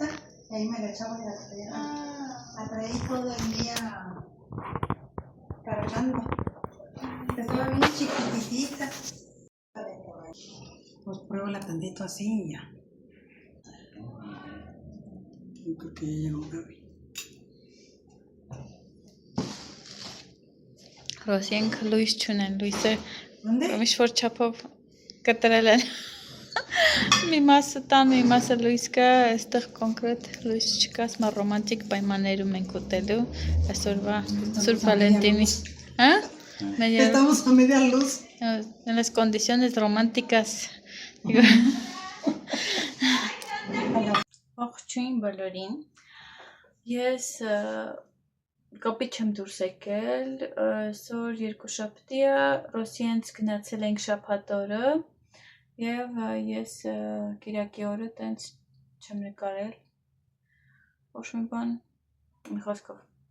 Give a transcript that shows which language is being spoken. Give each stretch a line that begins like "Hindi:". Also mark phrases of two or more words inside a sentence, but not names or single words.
Spanish: Y ahí me la echaba y la traía. La traí todo el día cargando. Estaba bien chiquitita. Pues pruébala tantito así y ya. Yo creo que ya llegó Gaby.
Armenian: Ռոսիան լույս չունեն, լույսը
Spanish: ¿Dónde?
Armenian: միշտ չափով կտրել են։ Մի մասը տան, մի մասը լույս կա, այստեղ կոնկրետ լույս չկա, ասма ռոմանտիկ պայմաններում ենք ուտելու, այսօրվա Սուրբ Վալենտինի, հա?
Spanish: Estamos a media luz. En las condiciones románticas.
Armenian: Ողջույն բոլորին։ Ես կապիչ եմ դուրս եկել, այսօր երկուշաբթի է, Ռոսիայից գնացել ենք շաբաթ օրը եւ ես կիրակի օրը տենց չեմ նկարել ոչ մի բան մի խոսքով